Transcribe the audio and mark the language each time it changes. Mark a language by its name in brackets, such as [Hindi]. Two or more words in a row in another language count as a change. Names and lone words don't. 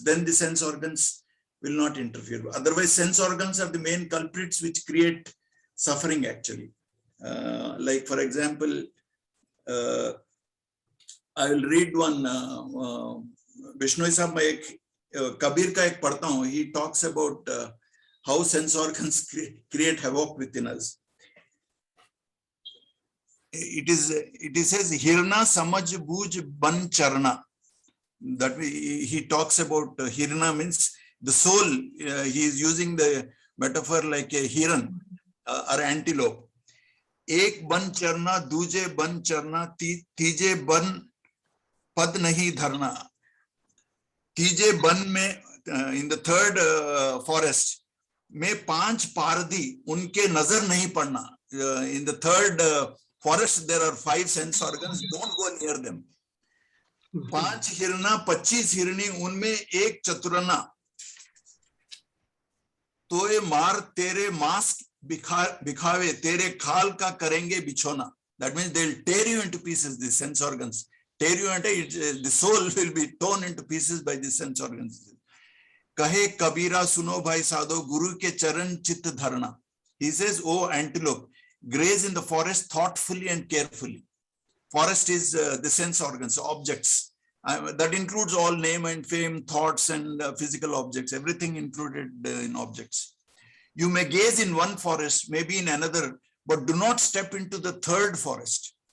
[English] Then the sense organs will not interfere. Otherwise, sense organs are the main culprits which create suffering actually. Like for example, I will read one, Bishnoi Sahab, [Hindi] कबीर का एक पढ़ता हूँ. [English] He talks about how sense organs create havoc within us. It says, [Hindi] हिरना समझ बूझ बन चरना. [English] That he talks about Hirna means the soul. He is using the metaphor like a hiran or antelope. [Hindi] एक बन चरना, दूजे बन चरना, तीजे बन पद नहीं धरना. तीजे बन में, [English] in the third forest, [Hindi] में पांच पारधी, उनके नज़र नहीं पड़ना. [English] In the third forest, there are 5 sense organs. Don't go near them. [Hindi] 5 हिरना, 25 हिरनी, उनमें एक चतुराना. तोये मार तेरे मास बिखावे, तेरे खाल का करेंगे बिछौना. [English] That means they'll tear you into pieces, the sense organs. Tear you into, the soul will be torn into pieces by the sense organs. [Hindi] कहे कबीरा सुनो भाई साधो, गुरु के चरण चित धरना. [English] He says, oh antelope, graze in the forest thoughtfully and carefully. Forest is the sense organs, objects. That includes all name and fame, thoughts and physical objects, everything included in objects. You may gaze in one forest, maybe in another, but do not step into the third forest.